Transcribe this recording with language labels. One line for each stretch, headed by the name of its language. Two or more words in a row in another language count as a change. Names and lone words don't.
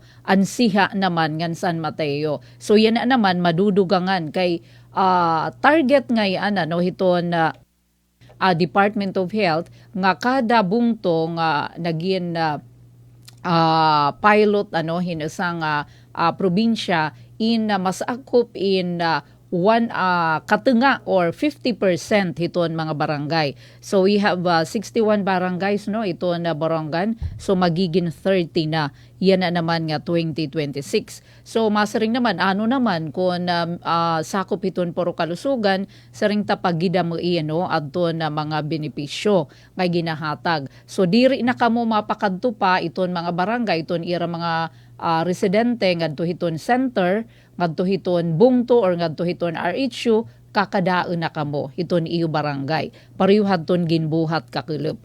Waray: Ansiha naman ngan San Mateo. So yan na naman madudugangan kay target ngayon hiton Department of Health nga kada bungto nga naging pilot hinasang probinsya in masakop in katunga or 50% hiton mga barangay.
English: So we have 61 barangays ito na Borongan.
Waray: So magiging 30 na. Yan na naman nga 2026. So masaring naman naman kung sakop hiton puro kalusugan saring tapagida mo adto na mga benepisyo nga ginahatag. So diri na kamo mapakadto pa iton mga barangay iton ira mga residente ngadto hiton center ngadto hiton bungto or ngadto hiton RHU kakadaan na kamo hiton iyo barangay pareho hadton ginbuhat kakulup.